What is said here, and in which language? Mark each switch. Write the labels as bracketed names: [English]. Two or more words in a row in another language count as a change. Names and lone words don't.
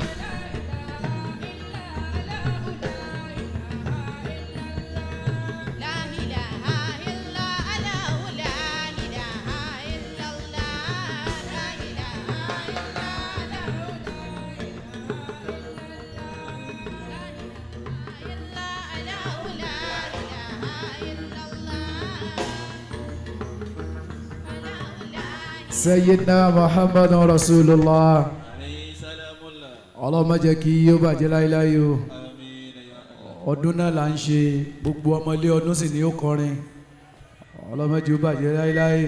[Arabic] لا إله إلا الله لا إله إلا الله لا إله إلا الله لا إله إلا الله سيدنا محمد رسول الله. عليه سلام الله [Yoruba] Allah má jẹ́ kí ó bàjẹ́ láíláí o. [Arabic] آمين يا [Yoruba] ọdún náà là ń ṣe gbogbo ọmọlé ọdún sì ni ó kọrin ọlọ́mọdé ó bàjẹ́ láéláé.